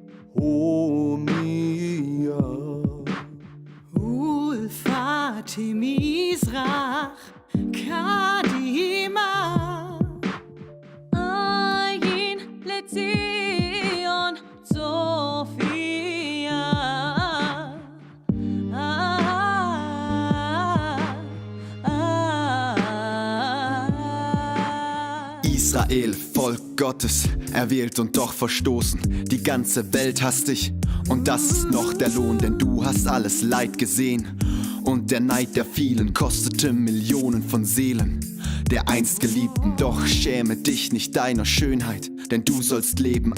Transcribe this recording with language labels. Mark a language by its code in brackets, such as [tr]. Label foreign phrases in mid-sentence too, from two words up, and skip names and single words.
[he] הומיה ולפתי מזרח קדימה עין לציון צופיה [de] Israel, Volk Gottes, erwählt und doch verstoßen. Die ganze Welt hasst dich und das ist noch der Lohn, denn du hast alles Leid gesehen. Und der Neid der vielen kostete Millionen von Seelen. Der einst Geliebten, doch schäme dich nicht deiner Schönheit, denn du sollst leben.